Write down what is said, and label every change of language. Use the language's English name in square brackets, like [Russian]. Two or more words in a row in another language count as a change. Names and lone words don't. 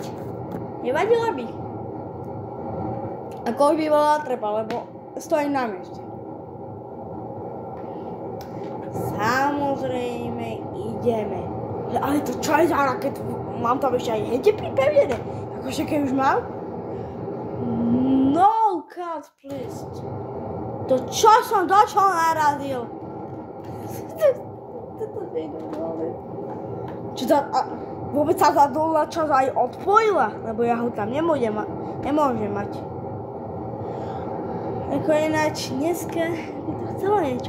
[Slovak] Nevadilo by. Ako by bola treba, lebo stojím na mieste. Samozrejme ideme. Ale to čo je za raketu? Mám tam ešte aj hete pripevnené. Akože keď už mám? [English] No, cut, please. [Slovak] To čo som do čo narazil? Čo to... Vôbec sa tá dolná časť aj odpojila, lebo ja ho tam nemôžem mať. Ako ináč, dneska by to chcelo niečo.